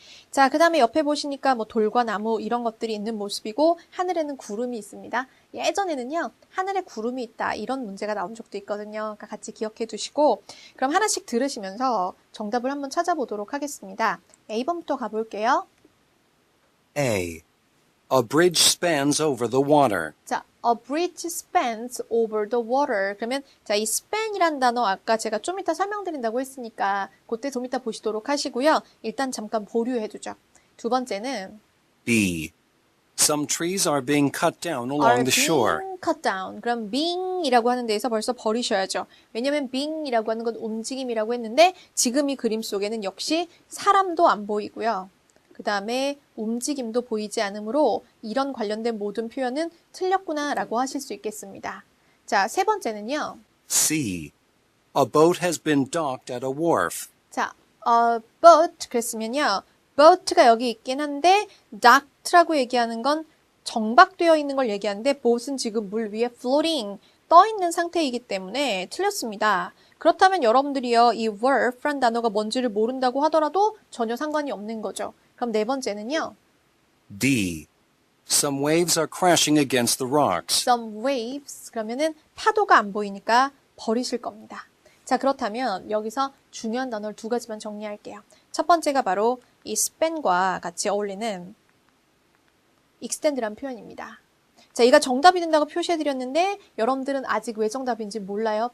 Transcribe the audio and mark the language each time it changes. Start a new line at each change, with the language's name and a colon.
Korean: 자, 그 다음에 옆에 보시니까 뭐 돌과 나무 이런 것들이 있는 모습이고 하늘에는 구름이 있습니다. 예전에는요, 하늘에 구름이 있다 이런 문제가 나온 적도 있거든요. 그러니까 같이 기억해 두시고 그럼 하나씩 들으시면서 정답을 한번 찾아보도록 하겠습니다. A번부터 가볼게요.
English: A. A bridge spans over the water. 자, a bridge spans over the water.
Korean: 그러면 자, 이 span이란 단어 아까 제가 좀 이따 설명드린다고 했으니까 그때 좀 이따 보시도록 하시고요. 일단 잠깐 보류해두죠. 두 번째는
English: B. Some trees are being cut down along the shore. being cut down.
Korean: 그럼 being이라고 하는 데에서 벌써 버리셔야죠. 왜냐면 being이라고 하는 건 움직임이라고 했는데 지금 이 그림 속에는 역시 사람도 안 보이고요. 그 다음에 움직임도 보이지 않으므로 이런 관련된 모든 표현은 틀렸구나라고 하실 수 있겠습니다. 자, 세 번째는요.
English: C. A boat has been docked at a wharf.
Korean: 자, boat 그랬으면요. boat가 여기 있긴 한데 docked라고 얘기하는 건 정박되어 있는 걸 얘기하는데 boat은 지금 물 위에 floating 떠 있는 상태이기 때문에 틀렸습니다. 그렇다면 여러분들이요. 이 wharf란 단어가 뭔지를 모른다고 하더라도 전혀 상관이 없는 거죠. 그럼 네 번째는요.
English: D. Some waves are crashing against the rocks.
Korean: Some waves 그러면은 파도가 안 보이니까 버리실 겁니다. 자, 그렇다면 여기서 중요한 단어를 두 가지만 정리할게요. 첫 번째가 바로 이 span과 같이 어울리는 extend란 표현입니다. 자, 이가 정답이 된다고 표시해드렸는데 여러분들은 아직 왜 정답인지 몰라요.